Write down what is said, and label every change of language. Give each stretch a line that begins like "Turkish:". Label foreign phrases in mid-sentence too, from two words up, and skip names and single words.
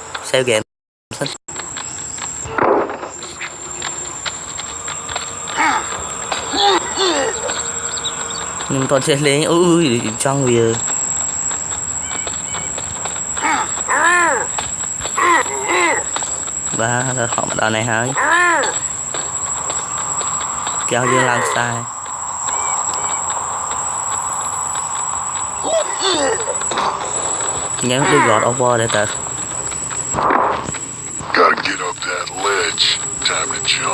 English: save game
Khmer: ខ្ញុំតោះចេះលេងអូយចង់វាបាទហត់មកដល់នេះហើយគេឲ្យយើងឡើងខ្សែញ៉ាំដូច God of War ដែរតើ
English: Gotta get up that ledge. Time to jump.